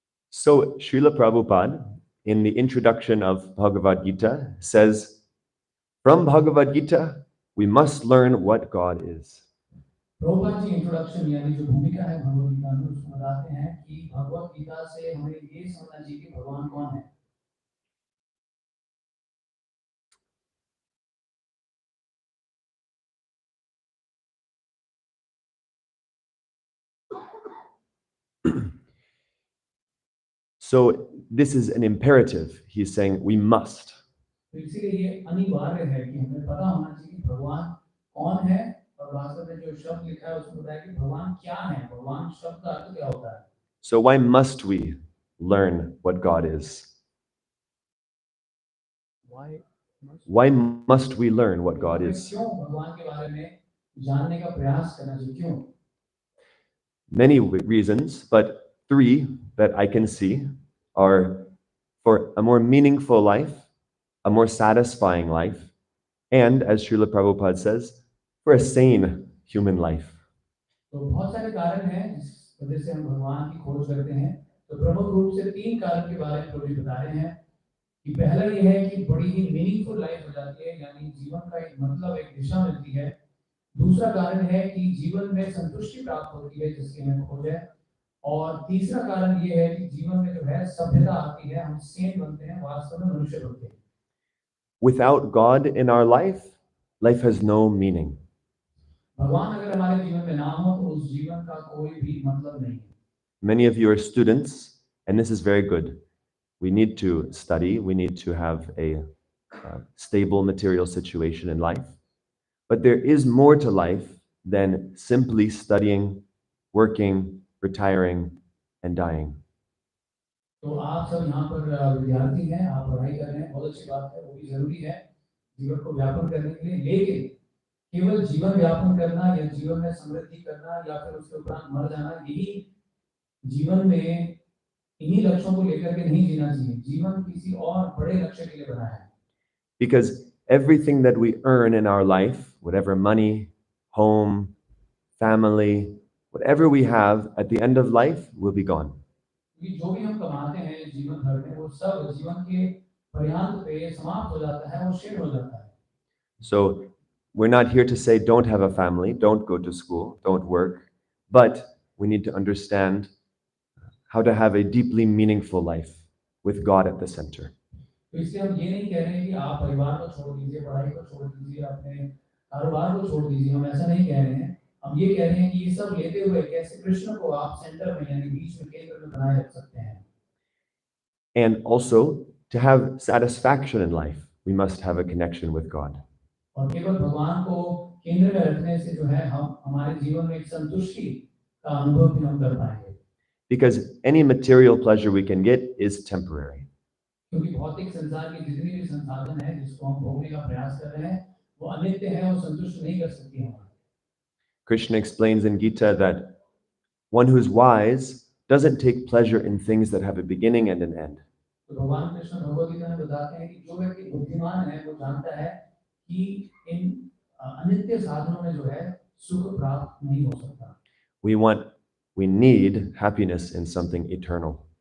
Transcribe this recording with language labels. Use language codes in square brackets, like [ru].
[en] So Srila Prabhupada, in the introduction of Bhagavad Gita, says, from Bhagavad Gita, we must learn what God is. [hi] Prabhupada ji introduction यानी जो भूमिका है भगवद गीता में, उसमें बताते हैं कि भगवद गीता से हमें ये समझना चाहिए कि भगवान कौन है। [en] So this is an imperative. He's saying we must. [hi] तो इसीलिए ये अनिवार्य है कि हमें पता होना चाहिए कि भगवान कौन है, और वास्तव में जो शब्द लिखा है उसमें बताया कि भगवान क्या है, भगवान शब्द का अर्थ क्या होता है। [en] So why must we learn what God is? Why must we learn what God is? [hi] क्यों भगवान के बारे में जानने का प्रयास करना चाहिए, क्यों? [en] Many reasons, but 3 that I can see are for a more meaningful life, a more satisfying life, and as Srila Prabhupada says, for a sane human life. [hi] तो बहुत सारे कारण हैं जिस वजह से हम भगवान की खोज करते हैं। तो प्रमुख रूप से 3 कारण के बारे में प्रभु जी बता रहे हैं कि पहला ये है कि बड़ी ही [en] meaningful life [hi] हो जाती है, यानी जीवन का एक मतलब, एक दिशा मिलती है। दूसरा कारण है कि जीवन में संतुष्टि प्राप्त होती है जिसकी हमें खोज है, और तीसरा कारण ये है कि जीवन में जो है सभ्यता आती है, हम सेन बनते हैं, वास्तव में मनुष्य बनते हैं। [en] Without God in our life, life has no meaning. [hi] भगवान अगर हमारे जीवन में ना हो तो उस जीवन का कोई भी मतलब नहीं है। [en] Many of you are students, and this is very good. We need to study, we need to have a stable material situation in life. But there is more to life than simply studying, working, retiring, and dying. [hi] तो आप सब यहाँ पर विद्यार्थी हैं, आप पढ़ाई कर रहे हैं, बहुत अच्छी बात है, वो भी जरूरी है जीवन को व्यापन करने के लिए, लेकिन केवल जीवन व्यापन करना या जीवन में समृद्धि करना या फिर उसके उपरांत मर जाना, यही जीवन में इन्हीं लक्ष्यों को लेकर के नहीं जीना चाहिए। जीवन किसी और बड़े लक्ष्य के लिए बना है। [en] Because everything that we earn in our life, whatever money, home, family, whatever we have at the end of life will be gone. [hi] जो भी हम कमाते हैं जीवन भर में, वो सब जीवन के पर्यांत पे समाप्त हो जाता है, वो शेष हो जाता है। [en] So we're not here to say don't have a family, don't go to school, don't work, but we need to understand how to have a deeply meaningful life with God at the center. [hi] तो इसलिए हम ये नहीं कह रहे हैं कि आप परिवार को छोड़ दीजिए, पढ़ाई को छोड़ दीजिए, अपने कारोबार को छोड़ दीजिए, हम ऐसा नहीं कह रहे हैं। हम ये कह रहे हैं कि ये सब लेते हुए कैसे कृष्ण को आप सेंटर में यानी बीच में केंद्र में बनाए रख सकते हैं। [en] And also, to have satisfaction in life, we must have a connection with God. [hi] और केवल भगवान को केंद्र में रखने से जो है हम हमारे जीवन में एक संतुष्टि का अनुभव भी हम कर पाएंगे। [en] Because any material pleasure we can get is temporary. [hi] क्योंकि भौतिक संसार के जितने भी संसाधन हैं जिसको हम भोगने का प्रयास कर रहे हैं वो अनित्य है, वो संतुष्ट नहीं कर सकती हमारे। [en] Krishna explains in Gita that one who's wise doesn't take pleasure in things that have a beginning and an end. [hi] तो भगवान कृष्ण भगवद गीता में बताते हैं कि जो व्यक्ति बुद्धिमान है वो जानता है कि इन अनित्य साधनों में जो है सुख प्राप्त नहीं हो सकता। [en] We need happiness in something eternal.